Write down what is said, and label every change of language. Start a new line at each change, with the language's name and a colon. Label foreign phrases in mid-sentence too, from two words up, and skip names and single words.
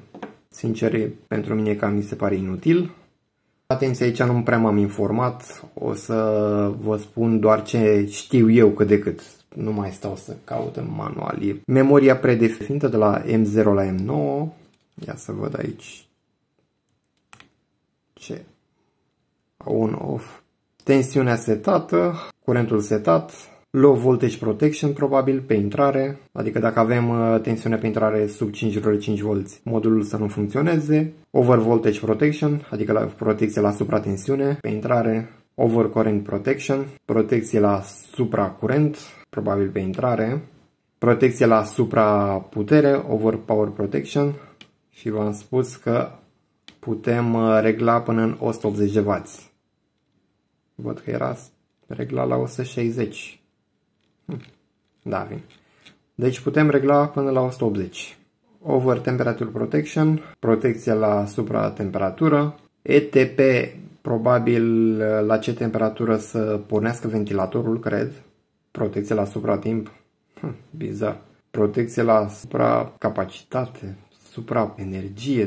Romanian: Sincer, pentru mine cam mi se pare inutil. Atenție, aici nu prea m-am informat, o să vă spun doar ce știu eu cât de cât. Nu mai stau să caut în manual. E memoria predefinită de la M0 la M9. Ia să văd aici. Ce?
English: On-off.
Romanian: Tensiunea setată, curentul setat.
English: Low voltage protection
Romanian: probabil pe intrare, adică dacă avem tensiunea pe intrare sub 5,5 volți, modulul să nu funcționeze.
English: Over voltage protection,
Romanian: adică la protecție la supratensiune pe intrare.
English: Over current protection,
Romanian: protecție la supracurent, probabil pe intrare. Protecție la supraputere,
English: over power protection,
Romanian: și v-am spus că putem regla până în 180 de W. Văd că era reglat la 160. Da, bine. Deci putem regla până la 180.
English: Over temperature protection,
Romanian: protecția la supratemperatură. ETP, probabil la ce temperatură să pornească ventilatorul, cred. Protecție la supratimp. Bizar. Protecție la supracapacitate, supraenergie.